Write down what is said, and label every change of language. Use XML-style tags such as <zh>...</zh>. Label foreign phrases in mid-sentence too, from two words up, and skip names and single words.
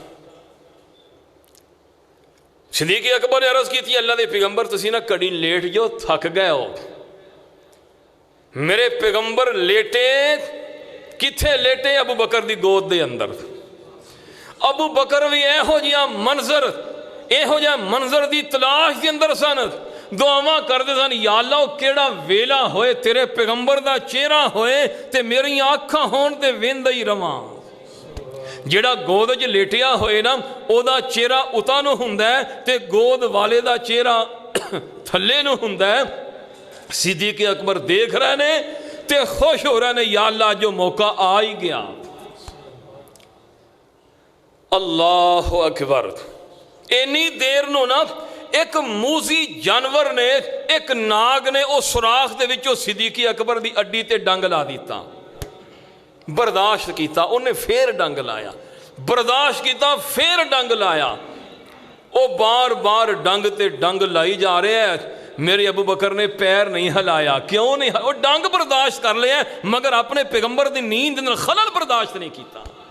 <pa>صدیق اکبر نے عرض کی تھی اللہ دے پیغمبر تسی نہ کڑی لیٹ جو تھک گئے ہو. میرے پیغمبر لیٹے کتھے لیٹے؟ ابو بکر دی گود دے اندر. ابو بکر بھی ایہو جیا منظر دی تلاش دی اندر سن. دعاواں کردے سن یا اللہ کیڑا ویلا ہوئے تیرے پیغمبر دا چہرہ ہوئے تے میری آنکھاں ہون تے ویندا ہی رواں. جیڑا گود وچ لیٹیا ہوئے نا او دا چہرہ اتا نو ہوندا ہے تے گود والے دا چہرہ تھلے نو ہوندا ہے. صدیق اکبر دیکھ رہے نے تے خوش ہو رہے نے یا اللہ جو موقع آ ہی گیا.</pa> <ar>اللہ اکبر.</ar> <pa>اینی دیر نو نا ایک موزی جانور نے ایک ناگ نے او سوراخ دے وچوں صدیق اکبر دی اڈی تے ڈنگ لا دیتا. برداشت کیتا انہیں پھر ڈنگ لایا، برداشت کیتا پھر ڈنگ لایا. او بار بار ڈنگ تے ڈنگ لائی جا رہے ہیں.</pa> <ur>میرے ابو بکر نے پیر نہیں ہلایا. کیوں نہیں؟</ur> <pa>وہ ڈنگ برداشت کر لیا مگر اپنے پیغمبر دی نیند اندر خلل برداشت نہیں کیتا.</pa>